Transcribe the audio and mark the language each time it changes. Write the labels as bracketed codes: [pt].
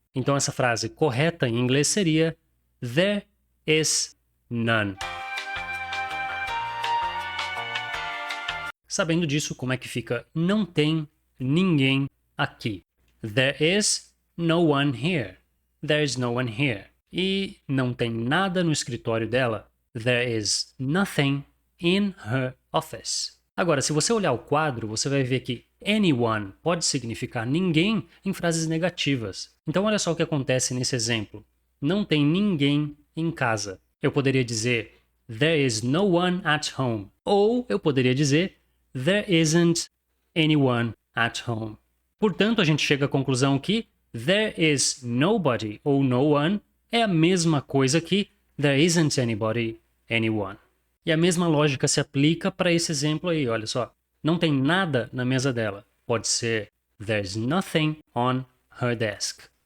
[pt] Então essa frase correta em inglês seria [en] there is none. [pt] Sabendo disso, como é que fica não tem ninguém aqui? [en] There is no one here. There is no one here. [pt] E não tem nada no escritório dela. [en] There is nothing in her office. [pt] Agora, se você olhar o quadro, você vai ver que anyone pode significar ninguém em frases negativas. Então, olha só o que acontece nesse exemplo. Não tem ninguém em casa. Eu poderia dizer [en] there is no one at home. [pt] Ou eu poderia dizer [en] there isn't anyone at home. [pt] Portanto, a gente chega à conclusão que [en] there is nobody [pt] ou [en] no one [pt] é a mesma coisa que [en] there isn't anybody, anyone. [pt] E a mesma lógica se aplica para esse exemplo aí, olha só. Não tem nada na mesa dela. Pode ser [en] there's nothing on her desk.